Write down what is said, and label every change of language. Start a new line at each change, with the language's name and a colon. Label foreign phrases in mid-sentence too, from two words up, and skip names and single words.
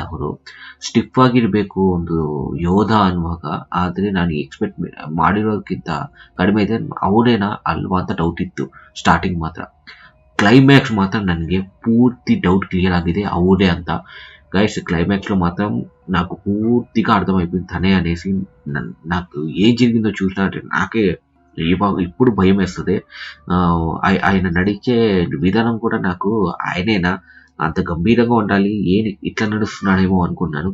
Kannada: ಅವರು ಸ್ಟಿಫ್ ಆಗಿರಬೇಕು ಒಂದು ಯೋಧ ಅನ್ನುವಾಗ. ಆದರೆ ನಾನು ಎಕ್ಸ್ಪೆಕ್ಟ್ ಮಾಡಿರೋದಕ್ಕಿಂತ ಕಡಿಮೆ ಇದೆ. ಅವನೇನಾ ಅಲ್ವಾ ಅಂತ ಡೌಟ್ ಇತ್ತು ಸ್ಟಾರ್ಟಿಂಗ್ ಮಾತ್ರ. ಕ್ಲೈಮ್ಯಾಕ್ಸ್ ಮಾತ್ರ ನನಗೆ ಪೂರ್ತಿ
English: doubt clear
Kannada: ಆಗಿದೆ ಅವನೇ ಅಂತ.
English: guys, climaxlo
Telugu: ಮಾತ್ರ నాకు పూర్తిగా అర్థమైపోయింది తనే అనేసి. నాకు ఏం జరిగిందో చూసినట్టే నాకే ఇప్పుడు భయం వేస్తుంది. ఆయన నడిచే విధానం కూడా నాకు ఆయనేనా అంత గంభీరంగా ఉండాలి, ఇట్లా నడుస్తున్నాడేమో అనుకున్నాను.